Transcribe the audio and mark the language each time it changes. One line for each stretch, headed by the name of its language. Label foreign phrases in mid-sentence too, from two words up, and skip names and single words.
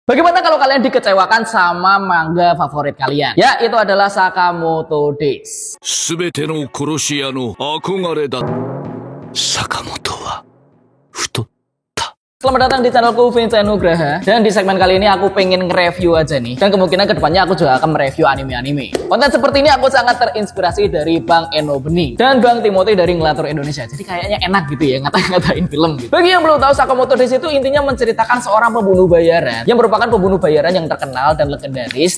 Indonesian: Bagaimana kalau kalian dikecewakan sama manga favorit kalian? Ya, itu adalah Sakamoto Days.
Japanese: すべての殺し屋の憧れだ。坂本は太った。
Indonesian: Selamat datang di channelku Vincent Nugraha. Dan di segmen kali ini aku pengen nge-review aja nih. Dan kemungkinan kedepannya aku juga akan mereview anime-anime. Konten seperti ini aku sangat terinspirasi dari Bang Eno Bening dan Bang Timothy dari Ngelatur Indonesia. Jadi kayaknya enak gitu ya ngata-ngatain film gitu. Bagi yang belum tahu, Sakamoto Days itu intinya menceritakan seorang pembunuh bayaran yang merupakan pembunuh bayaran yang terkenal dan legendaris.